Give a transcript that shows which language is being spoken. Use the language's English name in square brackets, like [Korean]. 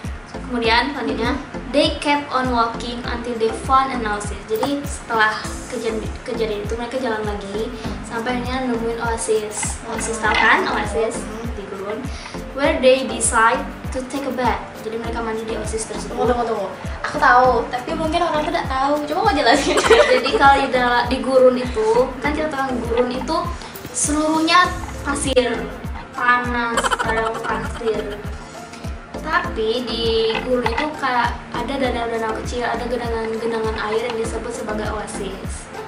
[Indonesian] Kemudian selanjutnya, [English] they kept on walking until they found an oasis. [Indonesian] Jadi setelah kejadian itu mereka jalan lagi sampai akhirnya nemuin oasis. Oasis tahu kan? Oasis di gurun. [English] Where they decide to take a bath. [Indonesian] Jadi mereka mandi di oasis tersebut. Tunggu. Aku tahu, tapi mungkin orang tidak tahu. Coba mau jelasin. Jadi kalau di gurun itu, kan kita tahu gurun itu seluruhnya pasir, panas, ada pasir. Tapi di gurun itu kayak ada danau-danau kecil, ada genangan air yang disebut sebagai oasis.